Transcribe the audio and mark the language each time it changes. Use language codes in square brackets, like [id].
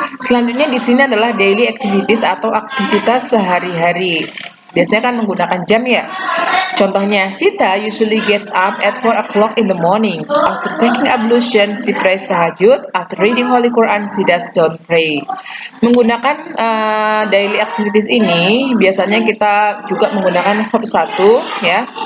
[id] Selanjutnya di sini adalah daily activities atau aktivitas sehari-hari. Biasanya kan menggunakan jam ya. Contohnya, [en] Sita usually gets up at 4 o'clock in the morning. After taking ablution, she prays tahajud. After reading Holy Quran, she does don't pray. [id] Menggunakan daily activities ini, biasanya kita juga menggunakan verb 1 ya.